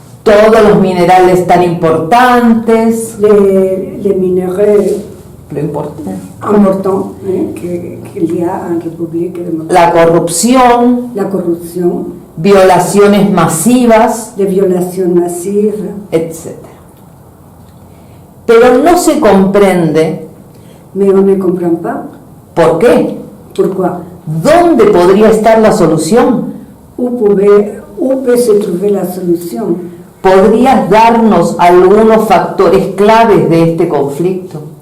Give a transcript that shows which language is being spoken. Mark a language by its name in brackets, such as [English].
[Spanish] todos los minerales tan importantes, [French] les minéraux [Spanish] lo importante, [French] importants qu'il y a en République démocratique, [Spanish] la corrupción, [French] la corruption, [Spanish] violaciones masivas, [French] les violations massives, [Spanish] etc. Pero no se comprende [French] mais on ne comprend pas [Spanish] por qué. [French] pourquoi. [Spanish] ¿Dónde podría estar la solución? [French] Où peut se trouver la solution? [Spanish] ¿Podrías darnos algunos factores claves de este conflicto?